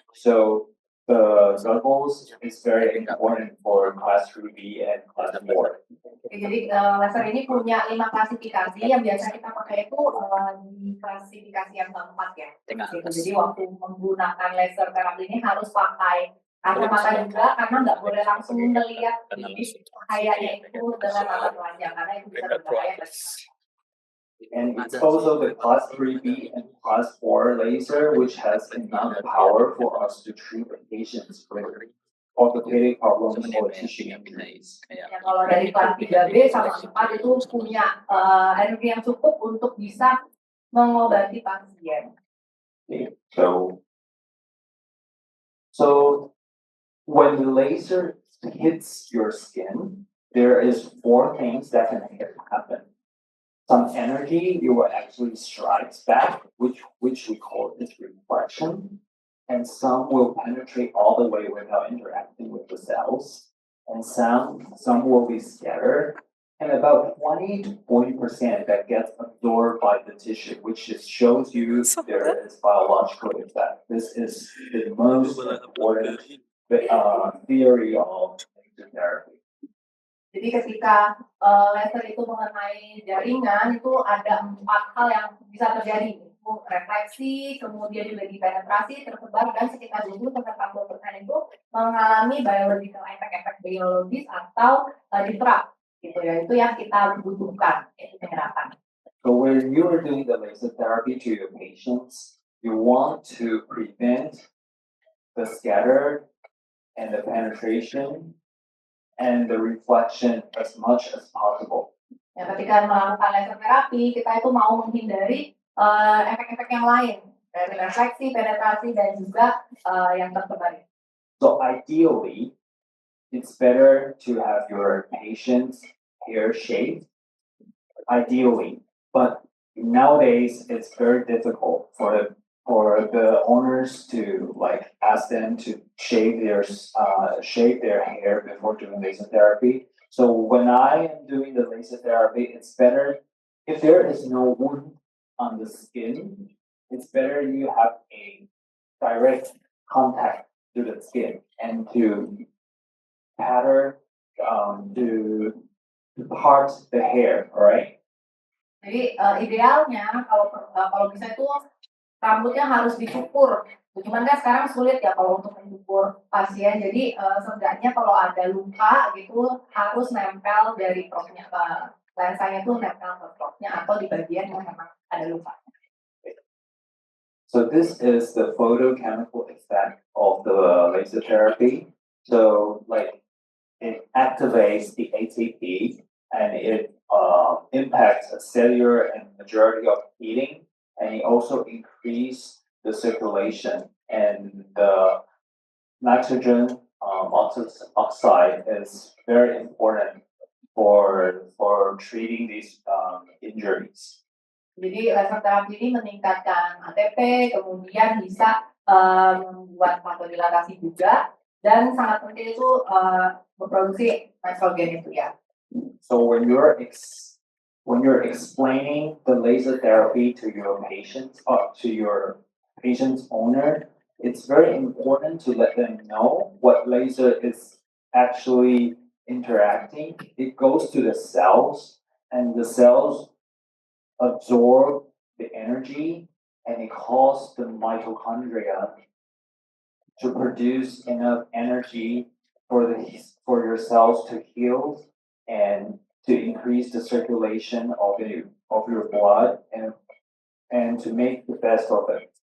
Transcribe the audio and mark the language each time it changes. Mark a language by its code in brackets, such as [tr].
[en] So the goggles is very important for class 3B and class 4. [id] Jadi laser ini punya 5 klasifikasi yang biasa kita pakai itu di klasifikasi yang keempat ya. Jadi waktu menggunakan laser terapi ini harus pakai kacamata juga karena nggak boleh langsung melihat cahayanya itu dengan mata telanjang karena itu bisa berbahaya. [en] And it's also the class 3B and class 4 laser, which has enough power for us to treat the patients with orthopedic problems or tissue injuries. [id] Ya, kalau dari kelas 3B sama 4 itu punya energi yang cukup untuk bisa mengobati pasien. [en] Okay. So when the laser hits your skin, there is 4 things that can happen. Some energy you will actually strikes back, which we call this reflection, and some will penetrate all the way without interacting with the cells, and some will be scattered, and about 20 to 40% that gets absorbed by the tissue, which just shows you there is biological effect. This is the most important theory of laser therapy. [id] Jadi ketika laser itu mengenai jaringan itu ada 4 hal yang bisa terjadi, itu refleksi, kemudian juga dipenetrasi, tersebar, dan sekitar 20-40% itu mengalami biological efek biologis atau diserap, gitu ya. Itu yang kita butuhkan, yaitu penyerapan. [en] So when you are doing the laser therapy to your patients, you want to prevent the scatter and the penetration and the reflection as much as possible. [id] Ya, ketika melakukan laser terapi, kita itu mau menghindari efek-efek yang lain, dari refleksi, penetrasi, dan juga yang tersebar. [en] So ideally, it's better to have your patient's hair shaved. Ideally, but nowadays it's very difficult for the owners to like ask them to shave their hair before doing laser therapy. So when I am doing the laser therapy, it's better if there is no wound on the skin. It's better you have a direct contact to the skin and to pattern to part the hair, alright? [id] Jadi idealnya kalau bisa itu rambutnya harus dicukur. Cuman kan sekarang sulit ya kalau untuk mencukur pasien. Jadi seenggaknya kalau ada luka gitu harus nempel dari propnya ke lensanya tuh nempel ke propnya atau di bagian yang memang ada luka. [en] So this is the photochemical effect of the laser therapy. So like it activates the ATP and it impacts the cellular and majority of heating, and it also increase the circulation, and the nitrogen oxide is very important for treating these injuries. [id] Jadi laser terapi ini meningkatkan ATP, kemudian bisa membuat vasodilatasi juga, dan sangat penting itu memproduksi nitrogen itu ya. [en] So when you're explaining the laser therapy to your patients or to your patient's owner, it's very important to let them know what laser is actually interacting. It goes to the cells, and the cells absorb the energy, and it causes the mitochondria to produce enough energy for your cells to heal and to increase the circulation of your blood and to make the best of it.